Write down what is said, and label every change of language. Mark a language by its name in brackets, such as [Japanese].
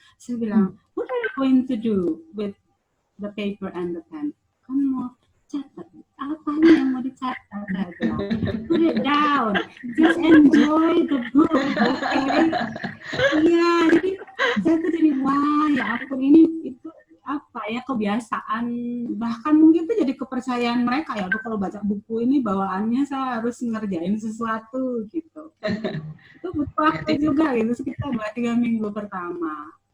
[Indonesian] Saya bilang, [English] what are you going to do with the paper and the pen? [Indonesian] Kamu mau catat apa yang mau dicatat? Saya bilang, [English] put it down, just enjoy the book, okay? [Indonesian] Iya, jadi saya tuh jadi wah ya ampun, ini itu apa ya, kebiasaan, bahkan mungkin itu jadi kepercayaan mereka ya, kalau baca buku ini bawaannya saya harus ngerjain sesuatu gitu. Itu butuh waktu juga gitu, sekitar 2-3 minggu pertama.